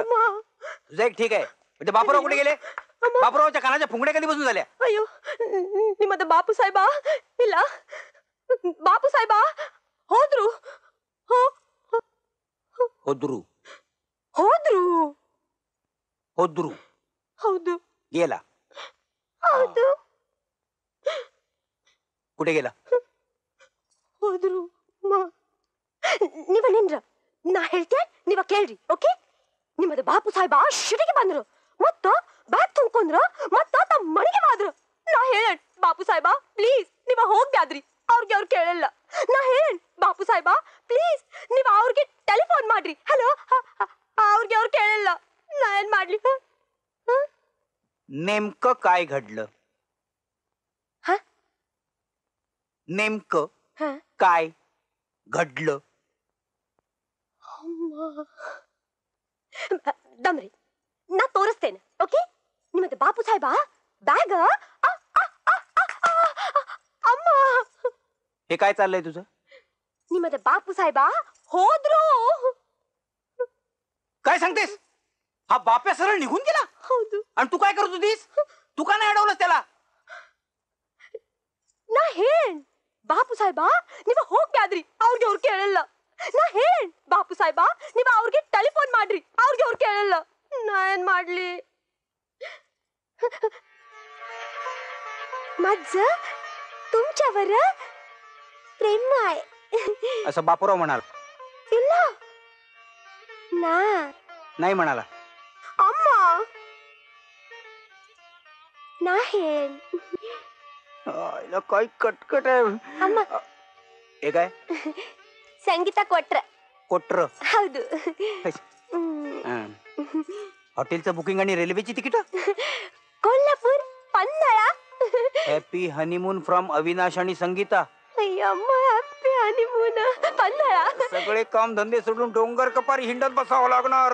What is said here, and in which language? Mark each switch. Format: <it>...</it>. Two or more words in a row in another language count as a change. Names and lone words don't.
<mr>तुझं एक ठीक आहे. म्हणजे बापूराव कुठे गेले? बापूरावच्या कानाच्या फुंगड्या कधी बसून झाल्या?</mr> <kn>अयो निಮ್ಮದ ಬಾಪು ಸಾಹೇಬ ಇಲ್ಲ. ಬಾಪು ಸಾಹೇಬ ಹೋದ್ರು. होद्रू ಹೋದ್ರು. होद्रू ಹೌದು.</kn> <mr>गेला.</mr> <kn>ಹೌದು.</kn> <mr>कुठे गेला?</mr> <kn>ಹೋದ್ರು. ನೀವ ನಿಂದ್ರ ನಾ ಹೇಳ್ತೇನೆ ನೀವ ಕೇಳ್ರಿ ಓಕೆ ನಿಮ್ಮದ ಬಾಪು ಸಾಹೇಬ ಶಿಟಿಗೆ ಬಂದ್ರು ಮತ್ತ ಬ್ಯಾಗ್ ತುಂಬ್ಕೊಂಡ್ರ ಮತ್ತ ತಮ್ಮ ಮನೆಗೆ ಹೋದ್ರು ನಾ ಹೇಳೇನ್ ಬಾಪು ಸಾಹೇಬ ಪ್ಲೀಸ್ ನೀವ ಹೋಗ್ಬ್ಯಾದ್ರಿ ಅವ್ರಿಗೆ ಅವ್ರು ಕೇಳಲ್ಲ ನಾ ಹೇಳೇನ್ ಬಾಪು ಸಾಹೇಬ ಪ್ಲೀಸ್ ನೀವ ಅವ್ರಿಗೆ ಟೆಲಿಫೋನ್ ಮಾಡ್ರಿ ಹಲೋ ಅವ್ರಿಗೆ ಅವ್ರು ಕೇಳಲ್ಲ ನಾ ಏನ್ ಮಾಡ್ಲಿ</kn> <mr>नेमकं काय घडलं हा? नेमकं हा? काय घडलं</mr> <kn>ದಮ್ರಿ ನಾ ತೋರಿಸ್ತೇನೆ ಓಕೆ ನಿಮ್ಮದು ಬಾಪು ಸಾಹೇಬ ಬ್ಯಾಗ್ ಅಮ್ಮ</kn> <mr>हे काय चाललंय तुझं</mr> <kn>ನಿಮ್ಮದು ಬಾಪು ಸಾಹೇಬ ಹೋದ್ರು</kn> <mr>काय सांगतेस हा बाप्या सरळ निघून गेला</mr> <kn>ಹೌದು</kn> <mr>आणि तू काय करत होतीस तू का नाही अडवलंस त्याला</mr> <kn>ನಾ ಹೇಳೇನ್ ಬಾಪು ಸಾಹೇಬ ನೀವ ಹೋಗ್ಬ್ಯಾದ್ರಿ ಅವ್ರಿಗೆ ಅವ್ರು ಕೇಳಲ್ಲ ನಾ ಹೇಳೇನ್ ಬಾಪು ಸಾಹೇಬ ನೀವ ಅವ್ರಿಗೆ ಟೆಲಿಫೋನ್ ಮಾಡ್ರಿ ಅವ್ರಿಗೆ ಅವ್ರು ಕೇಳಲ್ಲ ನಾ ಏನ್ ಮಾಡ್ಲಿ</kn> <mr>माझ तुमच्यावर प्रेम आहे असं बापूराव म्हणाला</mr> <kn>ಇಲ್ಲ ನಾ</kn> <mr>नाही म्हणाला</mr> <kn>ಅಮ್ಮ ನಾ ಹೇಳೇನ್</kn> <mr>आईला काय कटकट आहे</mr> <kn>ಅಮ್ಮ</kn> <mr>हे काय</mr> <kn>ಸಂಗೀತ ಕೊಟ್ರ कोटर ಹೌದು</kn> <mr>हॉटेलचं बुकिंग आणि रेल्वेची तिकीट कोल्हापूर पन्हाळा</mr> <en>happy honeymoon</en> <mr>फ्रॉम अविनाश आणि संगीता अय्यम्मा</mr> <en>happy honeymoon</en> <mr>पन्हाळा सगळे काम धंदे सोडून डोंगर कपारी हिंडत बसावं लागणार</mr>